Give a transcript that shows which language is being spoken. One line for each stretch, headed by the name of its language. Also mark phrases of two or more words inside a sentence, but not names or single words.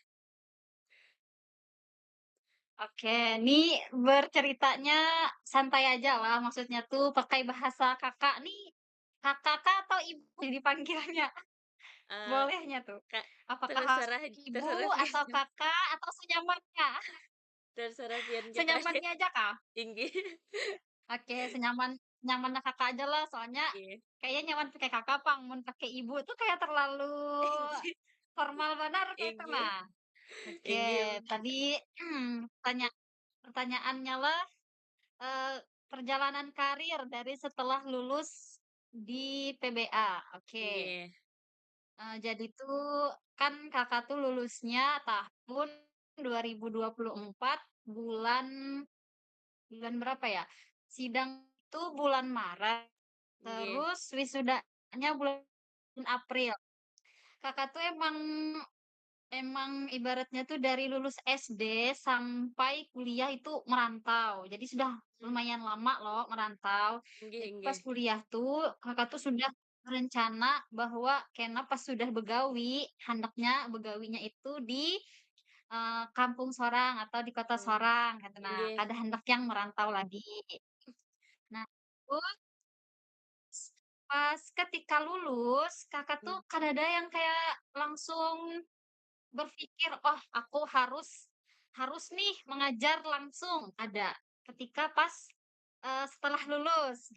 Indonesian: Oke, ini berceritanya santai aja lah. Maksudnya tuh pakai bahasa kakak nih. Kakak atau ibu dipanggilnya? Eh, Bolehnya tuh. Kak, Apakah harus terserah ibu terserah atau
Banjar: Pian,
Indonesian: kakak atau senyamannya?
Banjar: terserah Pian kita aja.
Indonesian: Senyamannya aja kak. Inggi. Oke, nyamannya kakak aja lah. Soalnya Iya. kayaknya nyaman pakai kakak, pang. Mun pakai ibu tuh kayak terlalu Inggi. formal benar kayak itu Inggi. nah. Oke, Inggi. tadi tanya pertanyaannya lah, eee, perjalanan karir dari setelah lulus di PBA. Oke, Inggi. jadi tuh kan Kakak tuh lulusnya tahun 2024 bulan bulan berapa ya? Sidang itu bulan Maret, Inggi. terus wisudanya bulan April. Kakak tuh emang Emang ibaratnya tuh dari lulus SD sampai kuliah itu merantau. Jadi sudah lumayan lama loh merantau. Inggi. Jadi Inggi.
Banjar: pas kuliah tuh Kakak tuh sudah berencana bahwa kena pas sudah begawi, hendaknya begawinya itu di kampung sorang atau di kota Hmm. sorang gitu. Nah, Inggi. kada hendak yang merantau lagi.
Indonesian: Nah, terus pas ketika lulus, Kakak tuh Hmm. kan ada yang kayak langsung berpikir, "Oh, aku harus harus nih mengajar langsung." Ada, ketika pas, setelah lulus.